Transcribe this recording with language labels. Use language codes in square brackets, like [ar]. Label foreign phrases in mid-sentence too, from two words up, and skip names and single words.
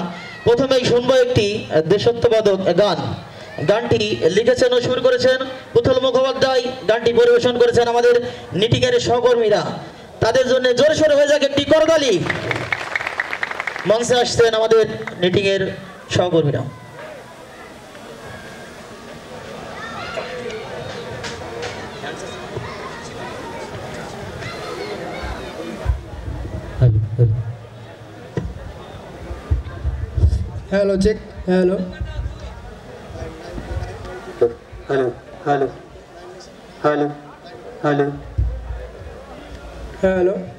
[bn] প্রথমেই শুনবো একটি দেশাত্মবোধক গান। গানটি লিখেছেন ও সুর করেছেন পুতুল মুখোপাধ্যায়। গানটি পরিবেশন করেছেন আমাদের নিটিংয়ের সহকর্মীরা। তাদের জন্য জোরে সোরে হয়ে যাক একটি করতালি। মঞ্চে আসছেন আমাদের নিটিংয়ের সহকর্মীরা। [en] Hello, check. Hello. Hello, hello, hello, hello. হ্যালো